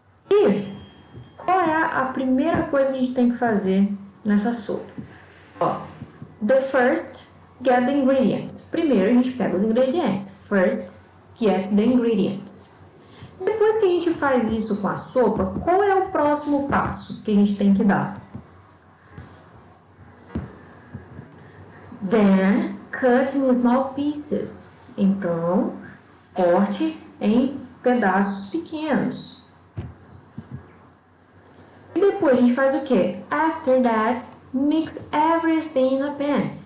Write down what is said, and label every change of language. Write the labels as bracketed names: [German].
[Portuguese] E qual é a primeira coisa que a gente tem que fazer nessa sopa? [English] Ó, the first, get the ingredients. [Portuguese] Primeiro a gente pega os ingredientes. [English] First, get the ingredients. [Portuguese] Depois que a gente faz isso com a sopa, qual é o próximo passo que a gente tem que dar? [English] Then, cut in small pieces. [Portuguese] Então, corte em pedaços pequenos. E depois a gente faz o quê? [English] After that, mix everything in a pan.